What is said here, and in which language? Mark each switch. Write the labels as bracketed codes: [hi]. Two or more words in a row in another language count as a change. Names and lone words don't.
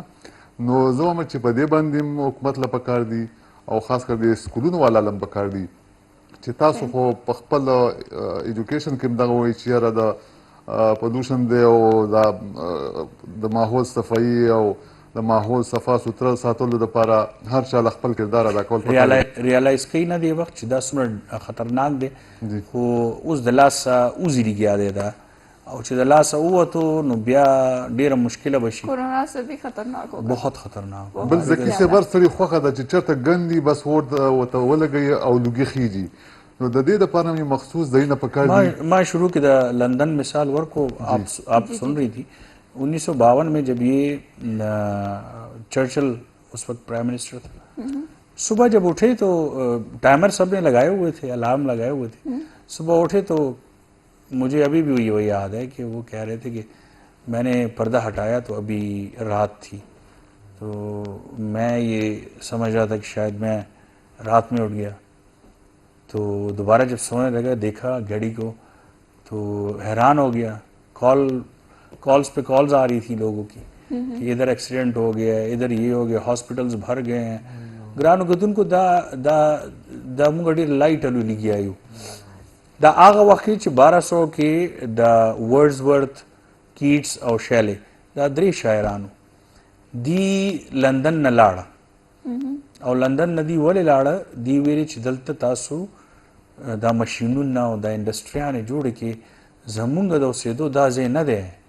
[ps] نو زه وایم چې په دې باندې هم حکومت له پکار دي او خاص کر د سکولونو والا له هم پکار دي چې تاسو خو په خپل ایجوکیشن کې هم دغه وایي چې یاره د پلوشن دی او د ماحول صفایي او د ماحول صفا سوتره ساتلو دپاره هر چا له خپل کردار ادا کول ریالایز کوي نه دی وخت چې دا څومره خطرناک دی خو اوس د لاسه وځي لګیا دی دا او چې د لاسه ووتو نو بیا ډېره مشکله به شي. [ur] کورونا سے بھی خطرناک ہوگا بہت خطرناک. [ps] بل ذکي صاحب هر سړي خوښه ده چې چېرته ګندي بس ورته ولګوي او لوګي خیږي. نو د دې دپاره مې مخصوص ځایونه پکار دي. ما شروع کې د لندن مثال ورکو [ur] آپ سن رہی تھی 1952 میں جب یہ چرچل اس وقت [en] prime minister [ur] تھا صبح جب اٹھے تو ٹائمر سب نے لگائے ہوئے تھے الارم لگائے ہوئے تھے صبح اٹھے تو مجھے ابھی بھی وہ یاد ہے کہ وہ کہہ رہے تھے کہ میں نے پردہ ہٹایا تو ابھی رات تھی تو میں یہ سمجھ رہا تھا کہ شاید میں رات میں اٹھ گیا تو دوبارہ جب سونے لگا دیکھا گھڑی کو تو حیران ہو گیا. کالز پہ کالز آ رہی تھی لوگوں کی کہ ادھر ایکسیڈنٹ ہو گیا ادھر یہ ہو گیا ہاسپٹلز بھر گئے ہیں [ps] ګرانو کتونکو دا موږ ډېر لایټلی لګیا یو. دا هغه وخت چې 1200 کې د ورډزورث کیټس او شیلې دا 3 شاعرانو دی لندن نه لاړه او لندن نه دی ولې لاړه دی ویلي چې دلته تاسو دا ماشینونه او دا انډسټریانې جوړې کې زمونږ د اوسېدو دا ځای نه دی